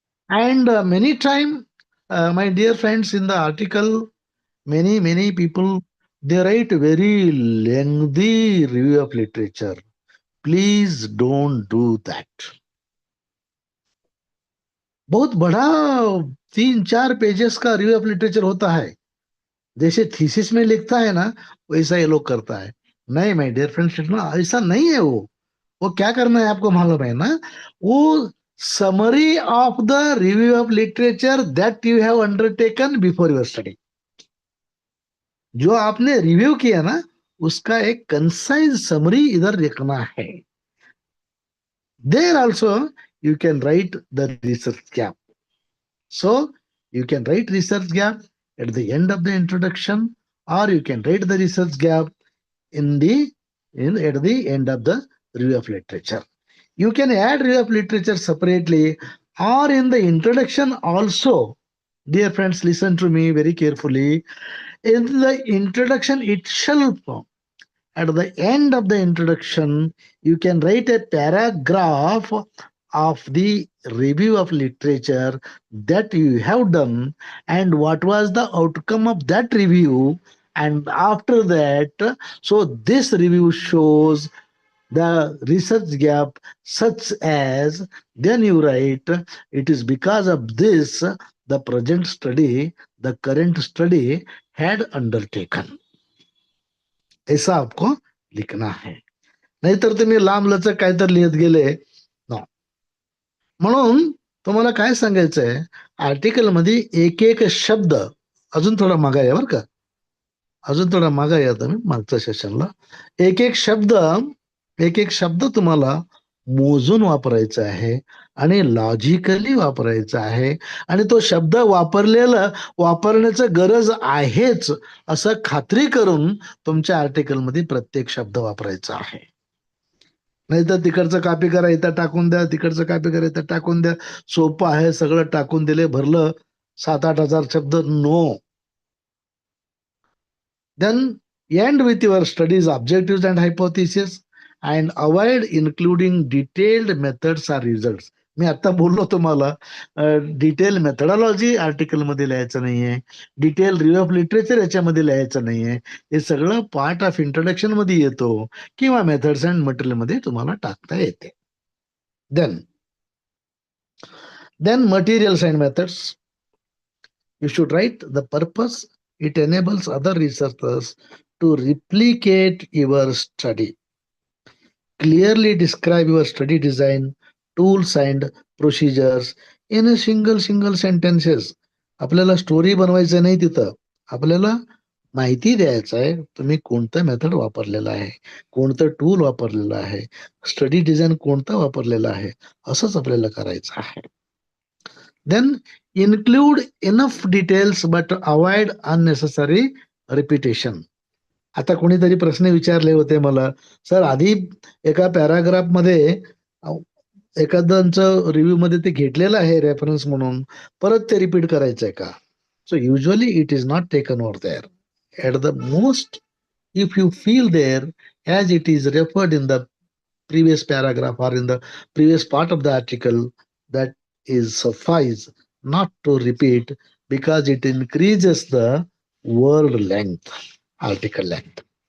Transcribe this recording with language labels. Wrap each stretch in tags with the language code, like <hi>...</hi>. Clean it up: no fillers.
<en>And many time, my dear friends, in the article, many people they write very lengthy review of literature. Please don't do that.</en> <hi>बहुत बड़ा 3-4 pages का review of literature होता है, जैसे thesis में लिखता है ना, वैसा ये लोग करता है. नहीं</hi> <en>my dear friends,</en> <hi>ऐसा नहीं है. वो क्या करना है आपको मालूम है ना, वो</hi> <en>Summary of the review of literature that you have undertaken before your study.</en> <hi>जो आपने रिव्यू किया ना, उसका एक कंसाइज समरी इधर लिखना है.</hi> <en>There also you can write the research gap. So you can write research gap at the end of the introduction, or you can write the research gap at the end of the review of literature. You can add review of literature separately or in the introduction also. Dear friends, listen to me very carefully. In the introduction itself, at the end of the introduction, you can write a paragraph of the review of literature that you have done and what was the outcome of that review. And after that, so this review shows the research gap such as, then you write, it is because of this the present study, the current study had undertaken.</en> <hi>ऐसा आपको लिखना है,</hi> <mr>नाहीतर तुम्ही लांब लचक काहीतरी लिहित गेले नो. म्हणून तुम्हाला काय सांगायचंय, आर्टिकल मध्ये एक एक शब्द, अजून थोडा मागा या बरं का, अजून थोडा मागा या तुम्ही मागच्या सेशनला. एक एक शब्द तुम्हाला मोजून वापरायचा आहे आणि लॉजिकली वापरायचा आहे. आणि तो शब्द वापरण्याचं गरज आहेच असं खात्री करून तुमच्या आर्टिकल मध्ये प्रत्येक शब्द वापरायचा आहे. नाही तर तिकडचं कॉपी करा, इथं टाकून द्या, तिकडचं कॉपी करा, इथं टाकून द्या. सोपं आहे, सगळं टाकून दिले, भरलं 7,000-8,000 शब्द.</mr> <en>No. Then end with your studies objectives and hypothesis and avoid including detailed methods or results.</en> <mr>मी आता बोललो तुम्हाला डिटेल मेथडॉलॉजी आर्टिकल मध्ये लिहायचं नाहीये, डिटेल रिव्ह्यू ऑफ लिटरेचर याच्यामध्ये लिहायचं नाहीये. हे सगळं पार्ट ऑफ इंट्रोडक्शन मध्ये येतो किंवा मेथड्स अँड मटेरियल मध्ये तुम्हाला टाकता येते.</mr> <en>Then materials and methods. You should write the purpose. It enables other researchers to replicate your study. Clearly describe your study design, tools and procedures in a single sentences.</en> <mr>आपल्याला story बनवायचं नाही तिथं. आपल्याला माहिती द्यायचं आहे तुम्ही कोणतं मेथड वापरलेलं आहे, कोणतं टूल वापरलेलं आहे, स्टडी डिझाईन कोणतं वापरलेलं आहे, असंच आपल्याला करायचं आहे.</mr> <en>Then include enough details but avoid unnecessary repetition.</en> <mr>आता कोणीतरी प्रश्न विचारले होते मला, सर आधी एका पॅराग्राफ मध्ये एखाद्यांचं रिव्ह्यू मध्ये ते घेतलेलं आहे रेफरन्स म्हणून, परत ते रिपीट करायचंय का?</mr> <en>So usually it is not taken over there. At the most if you feel there as it is referred in the previous paragraph or in the previous part of the article, that is suffice, not to repeat, because it increases the word length, article length.</en>